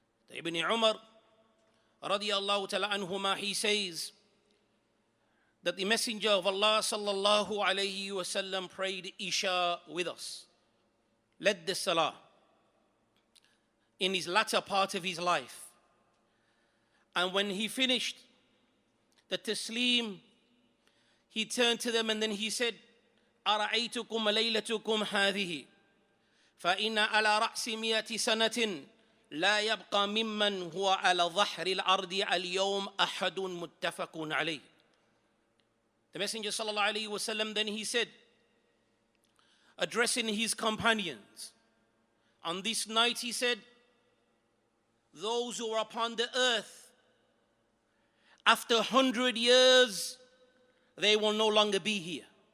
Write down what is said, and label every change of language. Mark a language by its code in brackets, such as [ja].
[en] Ibn Umar radiyallahu ta'ala anhuma, he says that the Messenger of Allah sallallahu alayhi wasallam prayed Isha with us, led the Salah in his latter part of his life. And when he finished the Taslim, he turned to them and then he said, [ar] أَرَأَيْتُكُمْ لَيْلَتُكُمْ هَذِهِ فَإِنَّ عَلَى رَأْسِ مِئَةِ سَنَةٍ لَا يَبْقَى مِمَّنْ هُوَ عَلَى ظَهْرِ الْأَرْضِ الْيَوْمِ أَحَدٌ مُتَّفَقٌ عَلَيْهِ. [en] The Messenger sallallahu alayhi wasallam then he said, addressing his companions, on this night he said, those who are upon the earth, after 100 years, they will no longer be here.